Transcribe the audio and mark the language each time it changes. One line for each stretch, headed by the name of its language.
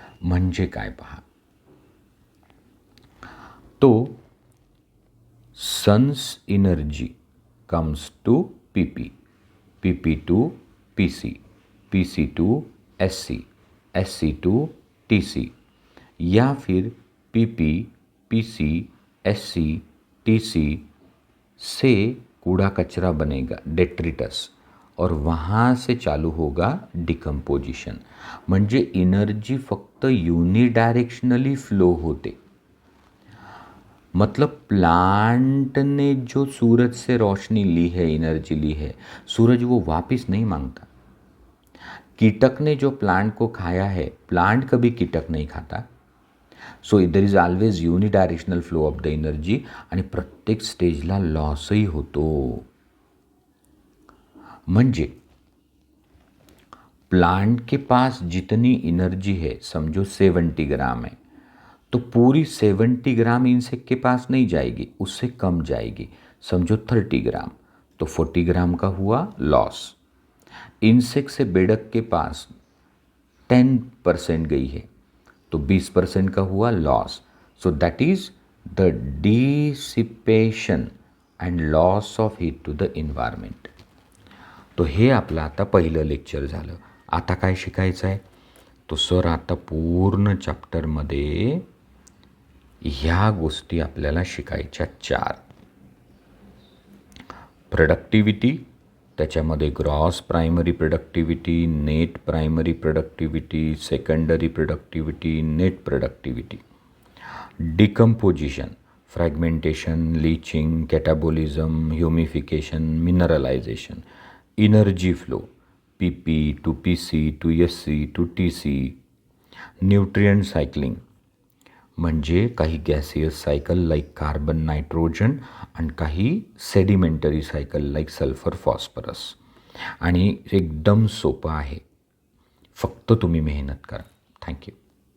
Marathi: म्हणजे काय पहा,
Hindi: तो
English: sun's energy comes to PP, PP to PC, PC to SC, SC to TC,
Hindi: या फिर PP, PC, SC, TC से कूड़ा कचरा बनेगा, डेट्रिटस, और वहाँ से चालू होगा डिकम्पोजिशन.
Marathi: म्हणजे एनर्जी फक्त युनिडायरेक्शनली फ्लो होते.
Hindi: मतलब प्लांट ने जो सूरज से रोशनी ली है, एनर्जी ली है, सूरज वो वापस नहीं मांगता. कीटक ने जो प्लांट को खाया है, प्लांट कभी कीटक नहीं खाता.
English: so there is always unidirectional flow of the energy
Marathi: आणि प्रत्येक स्टेजला लॉसही होतो.
Hindi: म्हणजे प्लांट के पास जितनी एनर्जी है, समझो 70 ग्राम है, तो पूरी 70 ग्राम इंसेक्ट के पास नहीं जाएगी, उससे कम जाएगी, समझो 30 ग्राम, तो 40 ग्राम का हुआ लॉस। इंसेक्ट से बेडक के पास 10% गई है, तो 20% का हुआ loss.
English: So that is the dissipation and loss of heat to the environment.
Marathi: तो हे आपलं आता पहिलं लेक्चर झालं. आता काय शिकायचं आहे, तो सर आता पूर्ण चॅप्टरमध्ये ह्या गोष्टी आपल्याला शिकायच्या 4.
English: Productivity, त्याच्यामध्ये gross primary productivity, net primary productivity, secondary productivity, net productivity. Decomposition, fragmentation, leaching, catabolism, humification, mineralisation. Energy flow, PP to PC to SC to TC.
Marathi: Nutrient cycling म्हणजे काही gaseous cycle like carbon nitrogen आणि काही sedimentary cycle like sulphur phosphorus. आणि एकदम सोपं आहे, फक्त तुम्ही मेहनत करा. थँक्यू.